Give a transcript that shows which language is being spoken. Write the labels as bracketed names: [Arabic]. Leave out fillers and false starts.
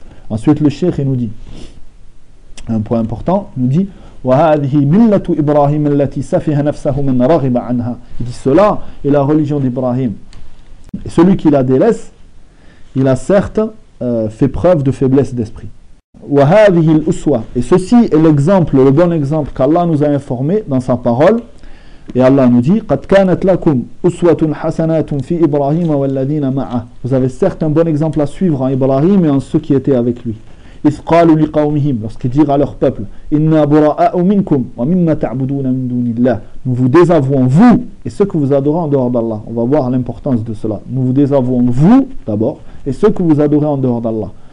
[French] Ensuite le shirk, il nous dit un point important, il nous dit [Arabic] وهذه ملة إبراهيم التي سفه نفسه من رغب عنها. [French] Il dit cela est la religion d'Ibrahim. Et celui qui la délaisse, il a certes fait preuve de faiblesse d'esprit. [Arabic] وهذه الأسوة. [French] Et ceci est l'exemple, le bon exemple qu'Allah nous a informé dans sa parole. Et Allah nous dit [Arabic] قد كانت لكم أسوة حسنة في إبراهيم والذين معه. [French] Vous avez certes un bon exemple à suivre en Ibrahim et en ceux qui étaient avec lui. [Arabic] إذ قالوا لقومهم, [French] lorsqu'ils dirent à leur peuple, [Arabic] إنا براء منكم ومما تعبدون من دون الله, [French] nous vous désavouons vous et ceux que vous adorez en dehors d'Allah. On va voir l'importance de cela. Nous vous désavouons vous d'abord et ceux que vous adorez en dehors d'Allah.